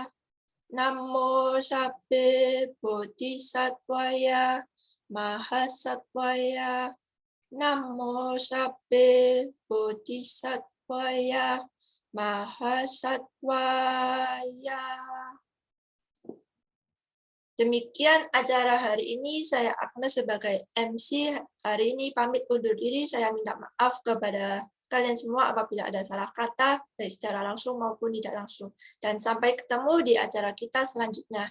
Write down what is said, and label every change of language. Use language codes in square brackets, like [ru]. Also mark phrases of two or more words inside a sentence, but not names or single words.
[pi] Namo Sabbe Bodhisattvaya Mahasattvaya. Namo Sabbe Bodhisattvaya Mahasattvaya. [id] Demikian acara hari ini. Saya Agnes sebagai MC hari ini pamit undur diri. Saya minta maaf kepada kalian semua apabila ada salah kata, baik secara langsung maupun tidak langsung. Dan sampai ketemu di acara kita selanjutnya.